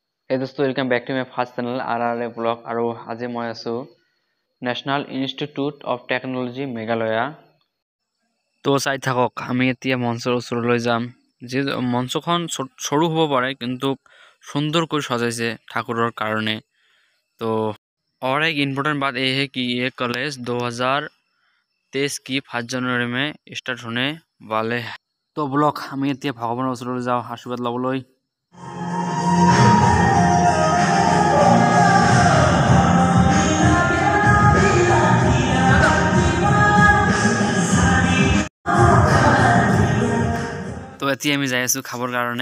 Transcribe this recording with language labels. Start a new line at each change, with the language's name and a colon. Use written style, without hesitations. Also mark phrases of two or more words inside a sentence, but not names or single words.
English: Hey dosto, welcome back to my first channel RRA vlog
Assamese: আৰু আজি মই আছো
English: নেশনাল ইনষ্টিটিউট অফ টেকনলজি মেঘালয়া।
Assamese: তো চাই থাকক, আমি এতিয়া মঞ্চৰ ওচৰলৈ যাম। যে মঞ্চখন সৰু হ'ব পাৰে কিন্তু সুন্দৰকৈ সজাইছে ঠাকুৰৰ কাৰণে।
Hindi: तो और एक इम्पोर्टेंट बात यह है कि ये कॉलेज 2023 की 5 जनवरी में स्टार्ट होने वाले हैं। तो ब्लॉग
Assamese: আমি এতিয়া ভগৱানৰ ওচৰলৈ যাওঁ আশীৰ্বাদ ল'বলৈ। তো এতিয়া আমি যাই আছো খাবৰ কাৰণে।